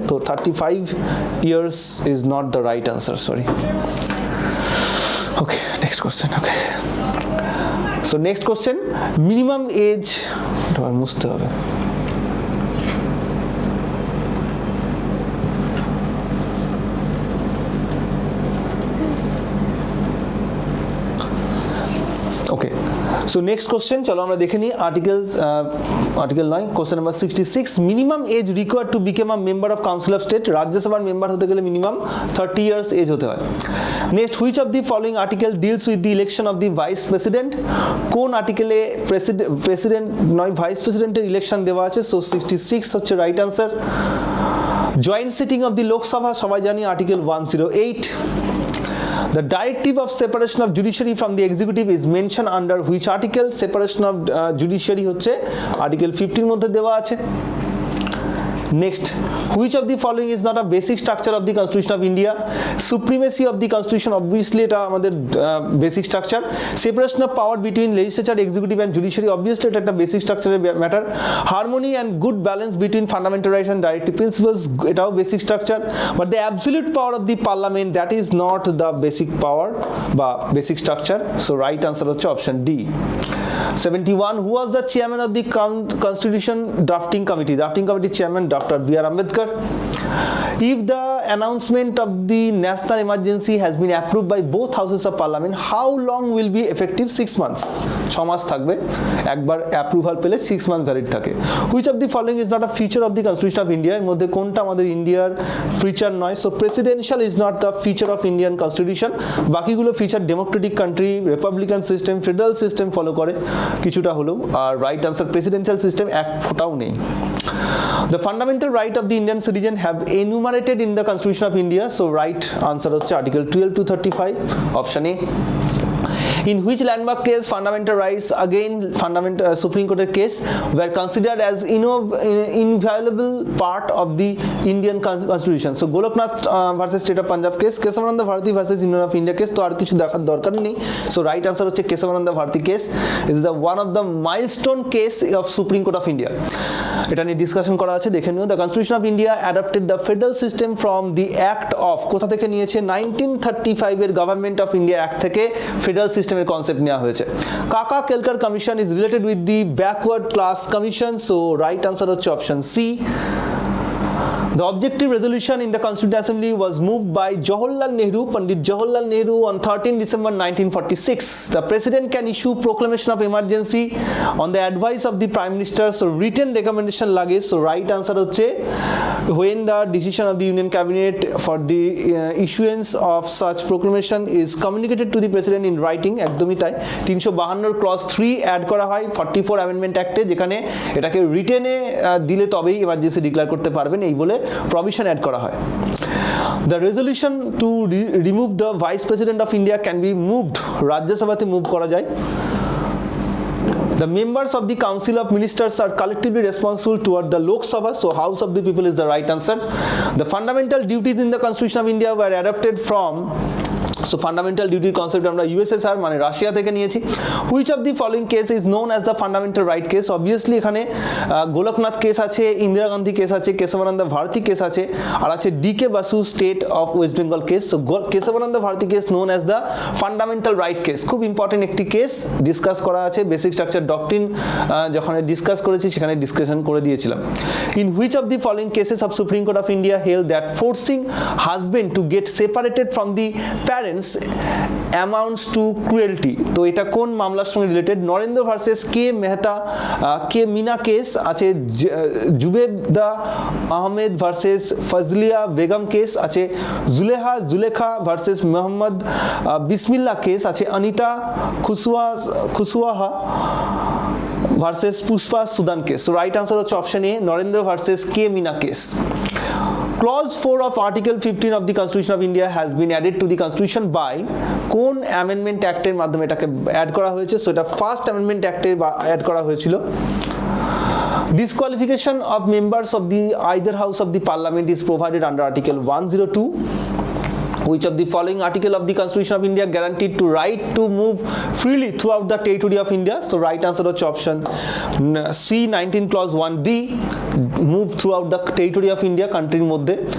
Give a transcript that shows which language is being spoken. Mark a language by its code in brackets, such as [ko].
[en] তো 35 years is not the right answer, sorry. Okay, next question. Okay. So next question, minimum age, [bn] এটা আমার মুছতে হবে। [en] Okay. So next question, [bn] চলো আমরা দেখে নিই [en] Article 9, question number 66। Minimum age required to become a member of council of state, [bn] রাজ্যসভার member হতে গেলে মিনিমাম 30 years এজ হতে হয়। [en] Next, which of the following article deals with the election of the vice president? [bn] কোন আর্টিকেলে president নয় vice প্রেসিডেন্টের election দেওয়া আছে? [en] So 66 হচ্ছে right answer. Joint sitting of the Lok Sabha সবাই জানি article 108। The directive of separation of judiciary from the executive is mentioned under which article? Separation of judiciary [bn] হচ্ছে article 50 মধ্যে দেওয়া আছে। [en] Next, which of the following is not a basic structure of the Constitution of India? Supremacy of the Constitution, obviously [bn] এটা আমাদের [en] basic structure. Separation of power between legislature, executive and judiciary, obviously [bn] এটা একটা [en] basic structure matter. Harmony and good balance between fundamental rights and directive principles, এটাও basic structure. But the absolute power of the parliament, that is not the basic power বা basic structure. So right answer হচ্ছে option D. 71, who was the chairman of the Constitution Drafting Committee? Drafting Committee chairman Dr. B.R. Ambedkar. If the announcement of the national emergency has been approved by both houses of parliament, how long will be effective? 6 months. [bn] 6 মাস থাকবে, একবার approval পেলে 6 month valid থাকে। [en] which of the following is not a feature of the constitution of India, [bn] এর মধ্যে কোনটা আমাদের ইন্ডিয়ার feature নয়? [en] so presidential is not the feature of Indian constitution, [bn] বাকিগুলো feature Democratic country, Republican system, federal system follow করে কিছুটা হলেও, [en] আর right answer presidential system [bn] এক ফোঁটাও নেই। [en] The fundamental right of the Indian citizen have enumerated in the Constitution of India, so right answer হচ্ছে Article 12 to 35, option A. In which landmark case fundamental rights, again fundamental Supreme Court case, were considered as inviolable part of the Indian Constitution? So Goloknath versus State of Punjab case, Kesavananda Bharati versus Union of India case, [bn] তো আর কিছু দেখার দরকারই নেই। [en] So right answer হচ্ছে Kesavananda Bharati case is the one of the milestone case of Supreme Court of India. [bn] এটা নিয়ে discussion করা আছে, দেখে নিও। [en] The Constitution of India adopted the federal system from the Act of, [bn] কোথা থেকে নিয়েছে? [en] 1935 এর government of India act থেকে federal সিস্টেমের কনসেপ্ট নেওয়া হয়েছে। Kaka Kelkar commission is related with the backward class commission, so right answer হচ্ছে option C. The objective resolution in the Constituent Assembly was moved by Jawaharlal Nehru, Pandit Jawaharlal Nehru, on 13 December 1946. The President can issue proclamation of emergency on the advice of the Prime Minister, so written recommendation লাগে, so right answer হচ্ছে when the decision of the Union Cabinet for the issuance of such proclamation is communicated to the President in writing, [bn] একদমই তাই। 352 clause 3 add করা হয় 44 amendment অ্যাক্টে, যেখানে এটাকে রিটেনে দিলে তবেই এমার্জেন্সি ডিক্লেয়ার করতে পারবেন, এই বলে প্রভিশন অ্যাড করা হয়। [en] The resolution to remove the Vice President of India can be moved, [bn] রাজ্যসভাতে move করা যায়। [en] The members of the Council of Ministers are collectively responsible toward the Lok Sabha, so House of the People is the right answer. The fundamental duties in the Constitution of India were adopted from, so fundamental duty concept [bn] আমরা USSR মানে Russia থেকে নিয়েছি। [en] Which of the following case is known as the fundamental right case? Obviously এখানে Golaknath case আছে, Indira Gandhi case আছে, Kesavananda Bharati case আছে, আর আছে D K Basu state of West Bengal case. So Kesavananda Bharati case known as the fundamental right case, [bn] খুব important একটি case, [en] Discuss করা আছে basic structure doctrine যখন ডিসকাস করেছি সেখানে ডিসকাশন করে দিয়েছিলাম। In which of the following cases of supreme court of India held that forcing husband to get separated from the parents amounts to cruelty? [bn] তো এটা কোন মামলার সঙ্গে রিলেটেড? [en] Narendra versus K Mehta K Meena case আছে, Zubeda Ahmed versus Fazlia Begum case আছে, Zulekha versus Mohammad Bismillah case আছে, Anita Kushwaha versus Pushpa Sudan case. So right answer হচ্ছে option A, Narendra versus K Meena case. Clause 4 of Article 15 of the Constitution of India has been added to the Constitution by [bn] কোন amendment অ্যাক্টের মাধ্যমে এটাকে add করা হয়েছে? [en] So এটা first amendment অ্যাক্টে add করা হয়েছিল। Disqualification of members of the either house of the parliament is provided under Article 102. Which of the following article of the Constitution of India guaranteed to right to move freely throughout the territory of India? So right answer হচ্ছে option C, 19 clause 1D, move throughout the territory of India, countryর মধ্যে।